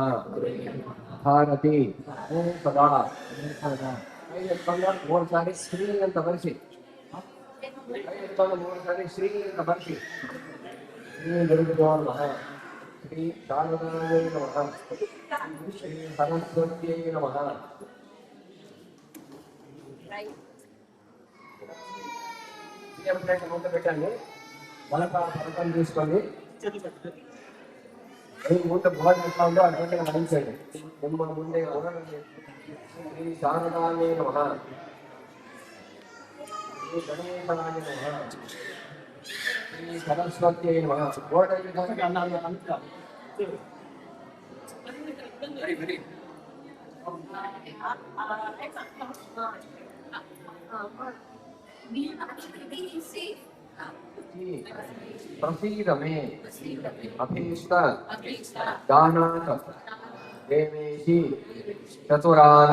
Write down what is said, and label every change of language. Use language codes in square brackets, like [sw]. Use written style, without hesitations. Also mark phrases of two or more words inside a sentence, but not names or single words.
[kn] ಭಾರತಿ ಸದಾ 3 ಸಾರಿ ಶ್ರೀ ಅಂತ ಬರೆಸಿ. 3 ಸಾರಿ ಶ್ರೀ ಅಂತ ಬರೆಸಿ. [sa] ಶ್ರೀ ಗುರುಭ್ಯೋ ನಮಃ, ಶ್ರೀ ಶಾರದಾಯ ನಮಃ, ಶ್ರೀ ಸರಸ್ವತ್ಯೈ ನಮಃ. [te] పెట్టండి. పలకం తీసుకోండి. ముందు బాగా ఎట్లా ఉందో అటువంటి గమనించండి. [kn] ನಿಮ್ಮ ಮುಂದೆ [sa] ಶ್ರೀ ಶಾರದಾಯ ನಮಃ, ಶ್ರೀ ಗಣೇಶಾಯ ನಮಃ, ಶ್ರೀ ಸರಸ್ವತ್ಯೈ ನಮಃ. ಪ್ರಸೀದ ಮೇ ಅಭೀಷ್ಟ ದಾನಾತ್ ದೇವೇಶಿ ಚತುರಾನ